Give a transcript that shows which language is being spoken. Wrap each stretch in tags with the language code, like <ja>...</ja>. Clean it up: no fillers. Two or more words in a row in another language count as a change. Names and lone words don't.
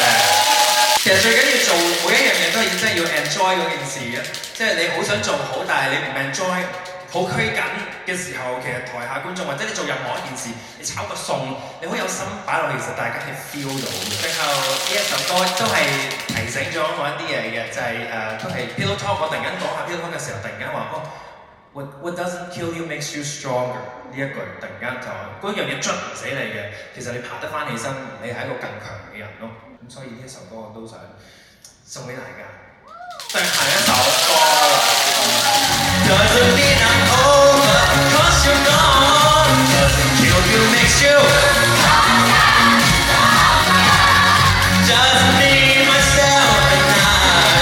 <yue>其實最緊要做每一樣嘢都係真係要 enjoy 嗰件事嘅，即係你好想做好，但係你唔 enjoy，好拘謹嘅時候，其實台下觀眾或者你做任何一件事，你炒個餸，你好有心擺落去，其實大家係 feel 到嘅。最後呢一首歌都係提醒咗我一啲嘢嘅，就係、都係 Pillow Talk。我突然間講下 Pillow Talk 嘅時候，突然間話</yue> <en>What doesn't kill you makes you stronger</en> <yue>呢一句，突然間就嗰樣嘢捽唔死你嘅，其實你爬得翻起身，你係一個更強嘅人咯。咁所以呢一首歌我都想送俾大家。最後一首歌。</yue> <en>Doesn't mean I'm over, 'cause you're gone. Doesn't kill you, makes you just me, myself and I.</en>